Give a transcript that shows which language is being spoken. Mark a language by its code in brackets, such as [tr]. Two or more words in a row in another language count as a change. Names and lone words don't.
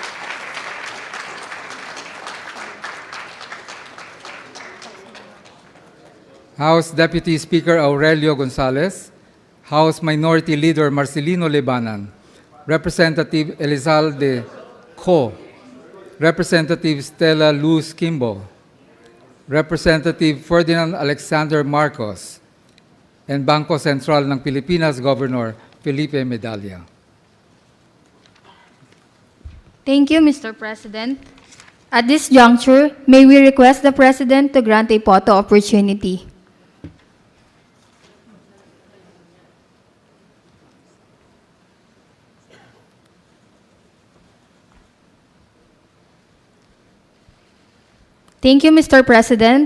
[en] House Deputy Speaker Aurelio Gonzalez, House Minority Leader Marcelino Lebanan, Representative Elizalde Co, Representative Stella Luz Kimbo, Representative Ferdinand Alexander Marcos, and Bangko Sentral ng Pilipinas Governor Felipe Medalla. Thank you, Mr. President. At this juncture, may we request the President to grant a photo opportunity. Thank you, Mr. President.